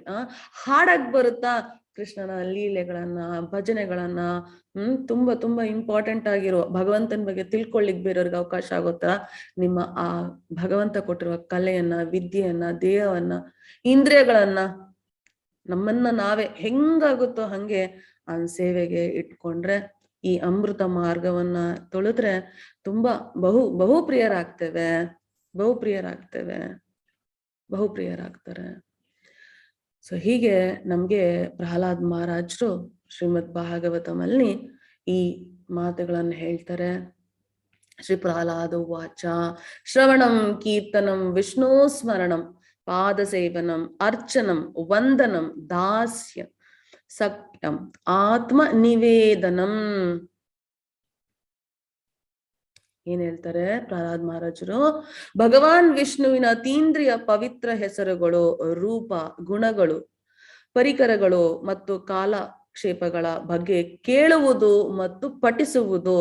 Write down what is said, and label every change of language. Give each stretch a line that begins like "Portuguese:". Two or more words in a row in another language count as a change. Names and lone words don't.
Kannada: ಹಾಡಕ್ ಬರುತ್ತಾ, ಕೃಷ್ಣನ ಲೀಲೆಗಳನ್ನ, ಭಜನೆಗಳನ್ನ, ತುಂಬಾ ತುಂಬಾ ಇಂಪಾರ್ಟೆಂಟ್ ಆಗಿರೋ ಭಗವಂತನ ಬಗ್ಗೆ ತಿಳ್ಕೊಳ್ಳಿಕ್ ಬೇರೆಯವ್ರಿಗೆ ಅವಕಾಶ ಆಗುತ್ತಾ, ನಿಮ್ಮ ಆ ಭಗವಂತ ಕೊಟ್ಟಿರುವ ಕಲೆಯನ್ನ, ವಿದ್ಯೆಯನ್ನ, ದೇಹವನ್ನ, ಇಂದ್ರಿಯಗಳನ್ನ, ನಮ್ಮನ್ನ ನಾವೇ ಹೆಂಗಾಗುತ್ತೋ ಹಂಗೆ ಆ ಸೇವೆಗೆ ಇಟ್ಕೊಂಡ್ರೆ, ಈ ಅಮೃತ ಮಾರ್ಗವನ್ನ ತೊಳೆದ್ರೆ ತುಂಬಾ ಬಹುಪ್ರಿಯರಾಗ್ತೇವೆ. ಸೊ ಹೀಗೆ ನಮ್ಗೆ ಪ್ರಹ್ಲಾದ್ ಮಹಾರಾಜರು ಶ್ರೀಮದ್ ಭಾಗವತಮಲ್ಲಿ ಈ ಮಾತುಗಳನ್ನು ಹೇಳ್ತಾರೆ.
Sanskrit: ಶ್ರೀ ಪ್ರಹ್ಲಾದ ವಾಚ ಶ್ರವಣಂ ಕೀರ್ತನಂ ವಿಷ್ಣು ಸ್ಮರಣಂ ಪಾದ ಸೇವನಂ ಅರ್ಚನಂ ವಂದನಂ ದಾಸ್ಯ ಸತ್ಯಂ ಆತ್ಮ ನಿವೇದನಂ.
Kannada: ಏನ್ ಹೇಳ್ತಾರೆ ಪ್ರಹ್ಲಾದ್ ಮಹಾರಾಜರು? ಭಗವಾನ್ ವಿಷ್ಣುವಿನ ಅತೀಂದ್ರಿಯ ಪವಿತ್ರ ಹೆಸರುಗಳು, ರೂಪ, ಗುಣಗಳು, ಪರಿಕರಗಳು ಮತ್ತು ಕಾಲಕ್ಷೇಪಗಳ ಬಗ್ಗೆ ಕೇಳುವುದು ಮತ್ತು ಪಠಿಸುವುದು.